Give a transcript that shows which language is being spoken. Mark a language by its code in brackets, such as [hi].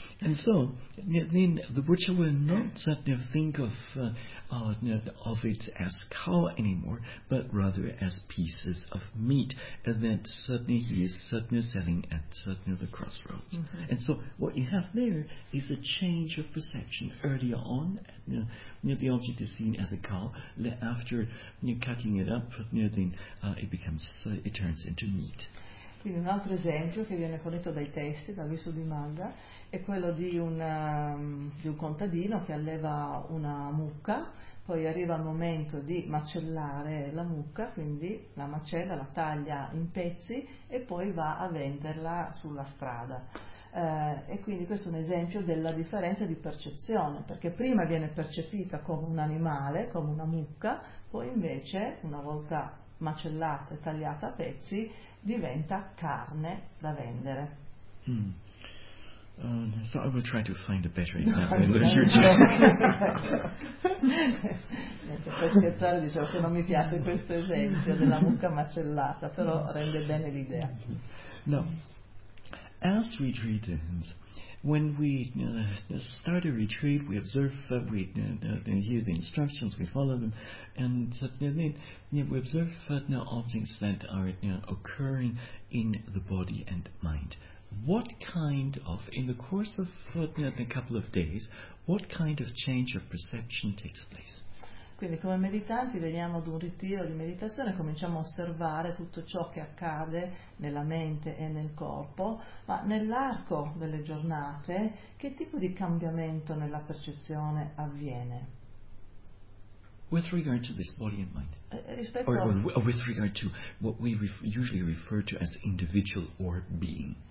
[en] And so, then the butcher will not think of it as cow anymore, but rather as pieces of meat that suddenly he is selling at the crossroads. Mm-hmm. And so, what you have there is a change of perception. Earlier on, the object is seen as a cow. After cutting it up, it turns into meat. [it] Quindi un altro esempio che viene fornito dai testi, da Visuddhi Magga, è quello di un contadino che alleva una mucca, poi arriva il momento di macellare la mucca, quindi la macella, la taglia in pezzi e poi va a venderla sulla strada. E quindi questo è un esempio della differenza di percezione, perché prima viene percepita come un animale, come una mucca, poi invece, una volta macellata e tagliata a pezzi, diventa carne da vendere. [en] So I will try to find a better example in the future. [it] Per scherzare, dicevo che non mi piace questo esempio della mucca macellata, però rende bene l'idea. [en] No, as retreatants, when we start a retreat, we observe, we hear the instructions, we follow them, and we observe objects that are occurring in the body and mind. What kind of, in the course of a couple of days, what kind of change of perception takes place? [it] Quindi come meditanti veniamo ad un ritiro di meditazione e cominciamo a osservare tutto ciò che accade nella mente e nel corpo, ma nell'arco delle giornate che tipo di cambiamento nella percezione avviene? [en] With regard to this body and mind, with regard to what we usually refer to as individual or being.